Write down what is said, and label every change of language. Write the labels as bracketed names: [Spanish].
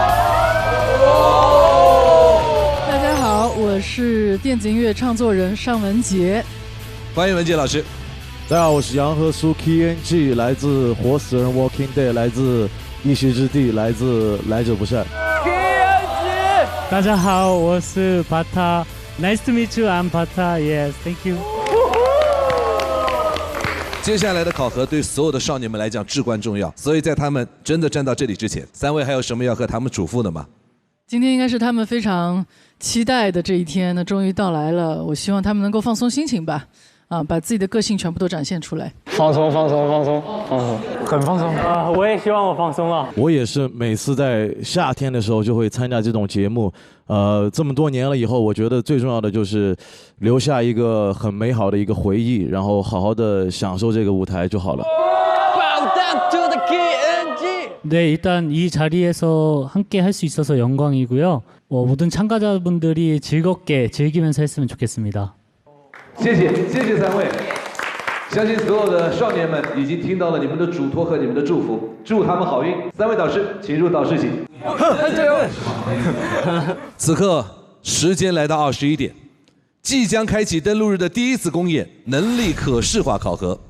[Chinese] 大家好，我是电子音乐创作人尚雯婕。欢迎文婕老师。大家好，我是杨和苏 KNG， 来自活死人 Walking Dead， 来自一席之地，来自来者不善。 [English] KNG， [Chinese] 大家好，我是 [English] Pata。Nice to meet you，I'm Pata。Yes， thank you。 [Chinese] 接下来的考核对所有的少年们来讲至关重要，所以在他们真的站到这里之前，3位还有什么要和他们嘱咐的吗？今天应该是他们非常期待的这一天，那终于到来了。我希望他们能够放松心情吧。把自己的个性全部都展现出来。放松，很放松啊！我也希望我放松了。我也是每次在夏天的时候就会参加这种节目，这么多年了以后，我觉得最重要的就是留下一个很美好的一个回忆，然后好好的享受这个舞台就好了。 [Korean] 네, 일단 이 자리에서 함께 할 수 있어서 영광이고요. 모든 참가자분들이 즐겁게 즐기면서 했으면 좋겠습니다. [Chinese] 谢谢3位，相信所有的少年们已经听到了你们的嘱托和你们的祝福，祝他们好运。 3位导师，请入导师席。加油！此刻时间来到21点，即将开启登陆日的第1次公演能力可视化考核。